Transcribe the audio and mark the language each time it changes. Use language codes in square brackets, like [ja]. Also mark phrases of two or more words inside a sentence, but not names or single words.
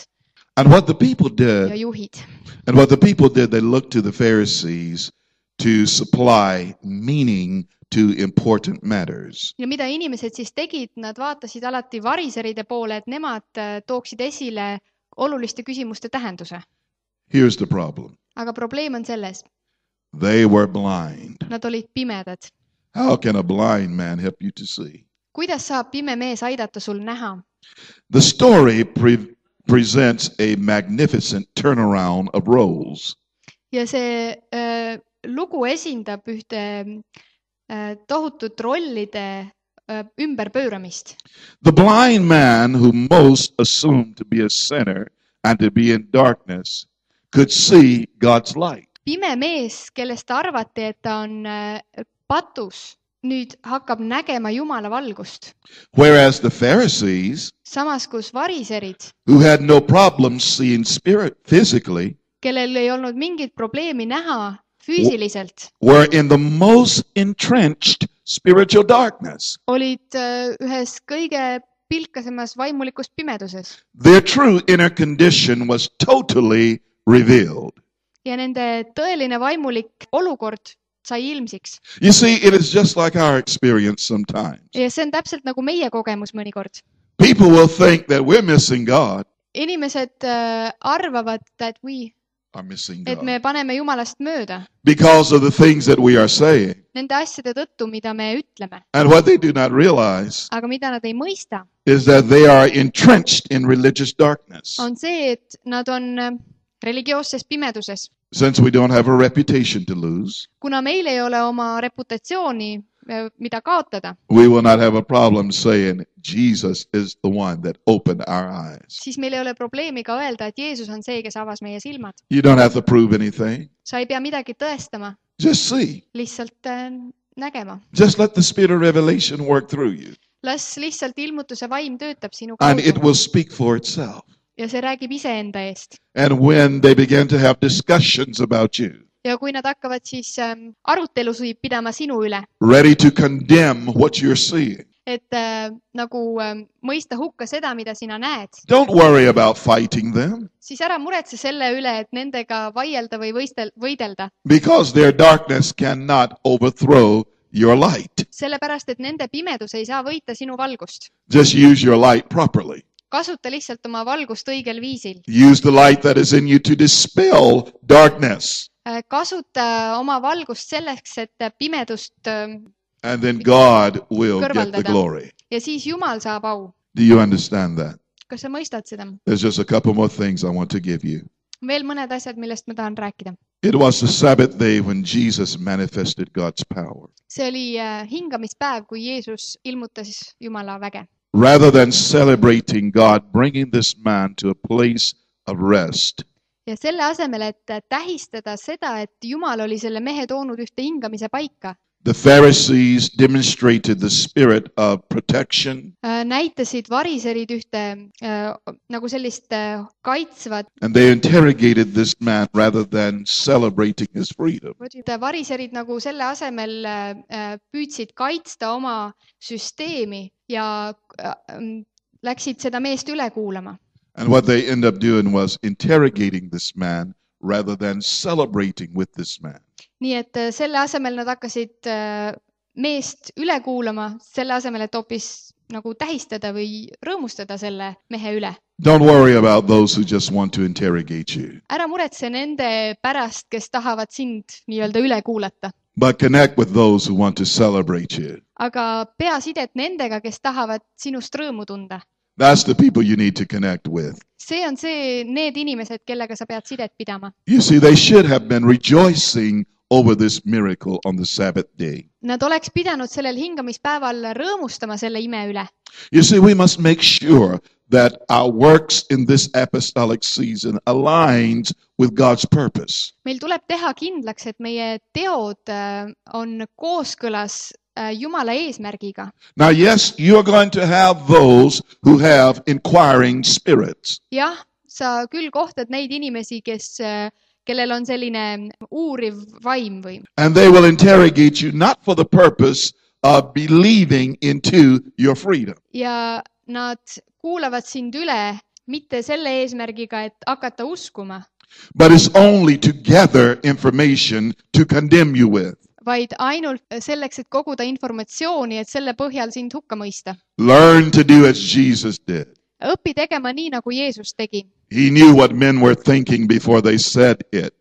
[en] And what the people ja did, juhid. they looked to the Pharisees to supply meaning to important matters. [et] Ja mida inimesed siis tegid, nad vaatasid alati variseride poole, et nemad tooksid esile oluliste küsimuste tähenduse. [en] Here's the problem. [et] Aga probleem on selles, [en] They were blind. [et] nad olid pimedad. [en] How can a blind man help you to see? [et] Kuidas saab pime mees aidata sul näha? [en] The story presents a magnificent turnaround of roles. [et] Ja see lugu esindab ühte tohutut rollide ümberpööramist. [en] The blind man who most assumed to be a sinner and to be in darkness could see God's light. [et] Pime mees, kellest arvati, et ta on patus, nüüd hakkab nägema Jumala valgust. [en] Whereas the Pharisees, [et] Samas kus variserid, [en] who had no problem seeing spirit physically, [et] kellel ei olnud mingit probleemi näha füüsiliselt [en] were in the most entrenched spiritual darkness. [et] olid ühes kõige pilkasemas vaimulikus pimeduses [en] Their true inner condition was totally revealed. [et] ja nende tõeline vaimulik olukord sai ilmsiks. [en] You see, it is just like our experience sometimes. [et] Ja see on täpselt nagu meie kogemus mõnikord. [en] People will think that we're missing God. [et] Inimesed arvavad, [en] Are missing et God [et] me paneme Jumalast mööda [en] because of the things that we are saying. [et] nende asjade tõttu, mida me ütleme. [en] And what they do not realize [et] Aga mida nad ei mõista, [en] is that they are entrenched in religious darkness. [et] on see, et nad on religioosses pimeduses. [en] Since we don't have a reputation to lose, [et] Kuna meil ei ole oma reputatsiooni, mida kaotada, [en] we will not have a problem saying Jesus is the one that opened our eyes. [et] siis meil ei ole probleemi ka öelda, et Jeesus on see, kes avas meie silmad. [en] You don't have to prove anything. [et] Sa ei pea midagi tõestama, [en] Just see. [et] lihtsalt nägema. [en] Just let the spirit of revelation work through you. [et] Las lihtsalt ilmutuse vaim töötab sinu [en] And it kaudu will speak for itself. [et] ja see räägib iseenda eest. [en] And when they begin to have discussions about you, [et] Ja kui nad hakkavad siis arutelusid pidama sinu üle, [en] ready to condemn what you're seeing, [et] et nagu mõista hukka seda, mida sina näed, [en] don't worry about fighting them [et] siis ära muretse selle üle, et nendega vaielda või võidelda. [en] because their darkness cannot overthrow your light. [et] Sellepärast, et nende pimedus ei saa võita sinu valgust. [en] Just use your light properly. [et] Kasuta lihtsalt oma valgust õigel viisil. [en] Use the light that is in you to dispel darkness. [et] Kasuta oma valgust selleks, et pimedust [en] And then God will get the kõrvaldada. glory. [et] Ja siis Jumal saab au. [en] Do you understand that? [et] Kas sa mõistad seda? [en] There's just a couple more things I want to give you. [et] Veel mõned asjad, millest ma tahan rääkida. [en] It was the Sabbath day when Jesus manifested God's power. [et] See oli hingamispäev, kui Jeesus ilmutas Jumala väge. [en] Rather than celebrating God bringing this man to a place of rest, [et] Ja selle asemel, et tähistada seda, et Jumal oli selle mehe toonud ühte hingamise paika, [en] the Pharisees demonstrated the spirit of protection, [et] näitasid variserid ühte nagu sellist kaitsvat. [en] and they interrogated this man rather than celebrating his freedom. [et] Variserid nagu selle asemel püüdsid kaitsta oma süsteemi ja läksid seda meest üle kuulama. [en] And what they ended up doing was interrogating this man rather than celebrating with this man. [et] Nii et selle asemel nad hakkasid meest üle kuulama, selle asemel, et hoopis nagu tähistada või rõõmustada selle mehe üle. [en] Don't worry about those who just want to interrogate you, [et] Ära muretse nende pärast, kes tahavad sind nii-öelda üle kuulata, [en] but connect with those who want to celebrate you. [et] aga pea sidet nendega, kes tahavad sinust rõõmu tunda. [en] That's the people you need to connect with. [et] See on need inimesed, kellega sa pead sidet pidama. [en] You see, they should have been rejoicing over this miracle on the Sabbath day. [et] Nad oleks pidanud sellel hingamispäeval rõõmustama selle ime üle. [en] You see, we must make sure that our works in this apostolic season aligns with God's purpose. [et] Meil tuleb teha kindlaks, et meie teod on kooskõlas Jumala eesmärgiga. [en] Now, yes, you are going to have those who have inquiring spirits. [et] Jah, sa küll kohtad neid inimesi, kellel on selline uuriv vaim või. [en] And they will interrogate you not for the purpose of believing into your freedom, [et] Ja nad kuulavad sind üle mitte selle eesmärgiga, et hakata uskuma, [en] but it's only to gather information to condemn you with. [et] vaid ainult selleks, et koguda informatsiooni, et selle põhjal sind hukka mõista. [en] Learn to do as Jesus did. [et] Õpi tegema nii, nagu Jeesus tegi. [en] He knew what men were thinking before they said it.